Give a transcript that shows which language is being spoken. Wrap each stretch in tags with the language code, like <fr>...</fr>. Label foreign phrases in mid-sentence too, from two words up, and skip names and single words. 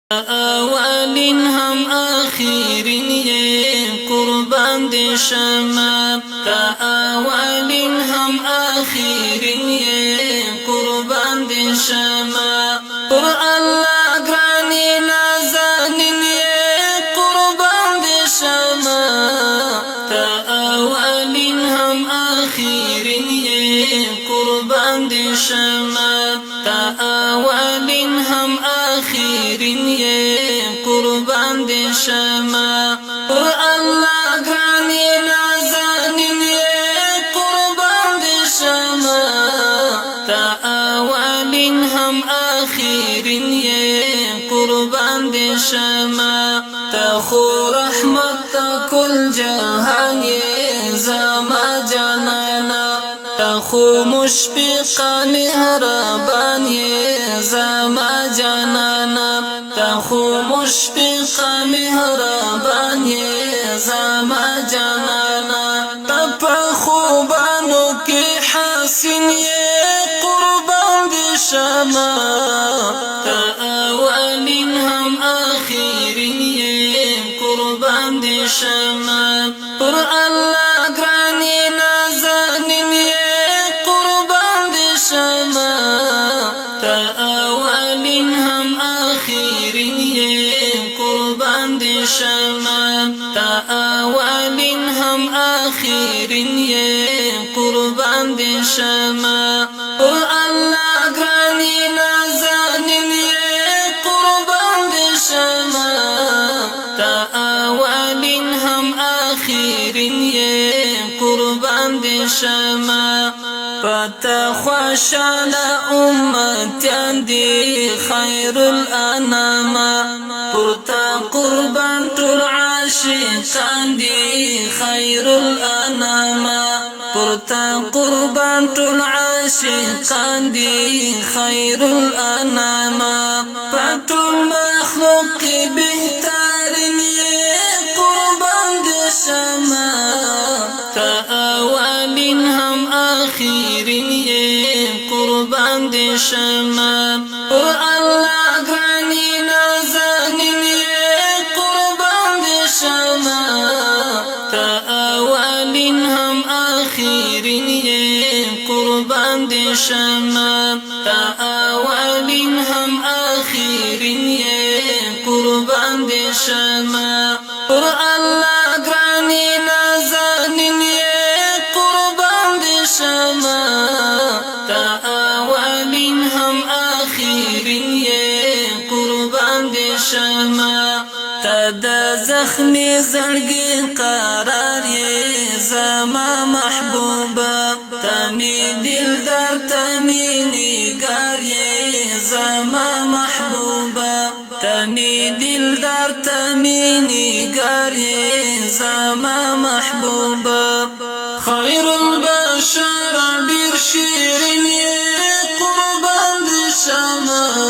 <ps>اولین هم آخرین یې قربان دې شمه اولین هم آخرین یې قربان دې شمه پر الله ګرانې نازنین یې قربان دې شمه اولین هم آخرین یې قربان دې شمه اولین هم آخرین یې قربان دې شمه پر الله ګرانې نازنین یې قربان دې شمه اولین هم آخرین یې قربان دې شمه خو رحمت کل جهان یې زما جانانا خو مشفقا مهربان یې زما جانانا خو مشفقا مهربان یې زما جانانا په خوبانو کې حسین یې قربان دې شمه اولین هم آخرین یې قربان دې شمه پر الله ګرانې نازنین یې قربان دې شمه اولین هم آخرین یې قربان دې شمه اولین هم آخرین یې قربان دې شمه پر الله ګرانې نازنین یې قربان دې شمه اولین هم آخرین یې قربان دې شمه پتا خوشاله امتیان دی</ps> <ar>خیر الانام</ar> <ps>پرتا قربان ټول عاشقان دی</ps> <ar>خیر الانام</ar> <ps>پرتا قربان ټول عاشقان دی</ps> <ar>خیر الانام</ar> <ps>پټول مخلوق بهترین یې قربان دې شمه اولین هم آخرین یې قربان دې شمه پر الله ګرانې نازنین یې قربان دې شمه اولین هم آخرین یې قربان دې شمه اولین هم آخرین یې قربان دې شمه پر الله ګرانې نازنین یې قربان دې شمه اولین هم آخرین یې قربان دې شمه د زخمی زړګي قرار یې زما محبوبه تمی دلدار تمی نگار یې زما محبوبه تمی دلدار تمی نگار یې زما محبوبه</ps> <ar>خیر البشر</ar> <ps>ډیر شیرین یې قربان دې شمه</ps>